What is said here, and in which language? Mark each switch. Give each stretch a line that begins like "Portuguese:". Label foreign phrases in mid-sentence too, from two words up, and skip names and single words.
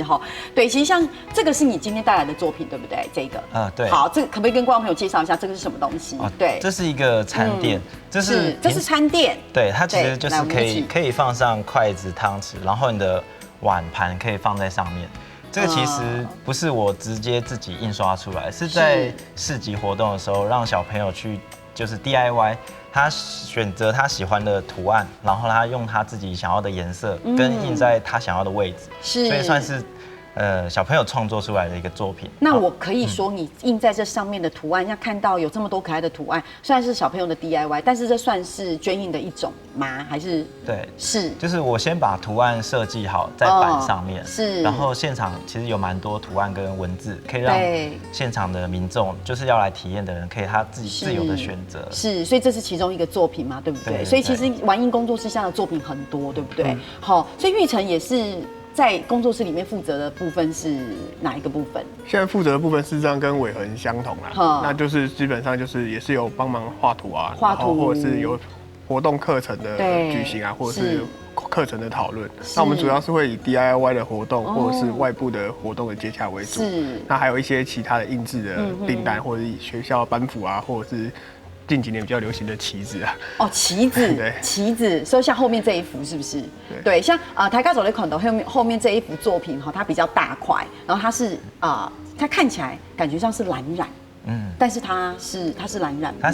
Chinese: 哈，對，其實像這個是你今天帶來的作品，對不對？這個，對。好，這個可不可以跟觀眾朋友介紹一下，這個是什麼東西？對，這是一個餐墊，這是餐墊，對，它其實就是可以放上筷子、湯匙，然後你的碗盤可以放在上面。這個其實不是我直接自己印刷出來，是在市集活動的時候，讓小朋友去就是 DIY， 他選擇他喜歡的圖案，然後他用他自己想要的顏色，跟印在他想要的位置，所以算是小朋友創作出來的一個作品。那我可以說，你印在這上面的圖案，要看到有這麼多可愛的圖案，雖然是小朋友的 DIY， 但是這算是絹印的一種嗎？還是？對，是。就是我先把圖案設計好在板上面，是。然後現場其實有蠻多圖案跟文字，可以讓現場的民眾，就是要來體驗的人，可以他自己自由的選擇。是，所以這是其中一個作品嘛，對不對？所以其實玩印工作室下的作品很多，對不對？好，所以玉成也是。在工作室裡面負責的部分是哪一個部分？現在負責的部分事實上跟偉恆相同啦，那就是基本上就是也是有幫忙畫圖啊，然後或者是有活動課程的舉行啊，或者是課程的討論。那我們主要是會以 DIY 的活動或者是外部的活動的接洽為主。那還有一些其他的印製的訂單，或者是學校班服啊，或者是近几年比较流行的旗子啊。哦，旗子，对，旗子，所以像后面这一幅是不是？对，像台卡走的孔头后面这一幅作品哈，它比较大块，然后它是它看起来感觉像是蓝染，但是它是蓝染吗？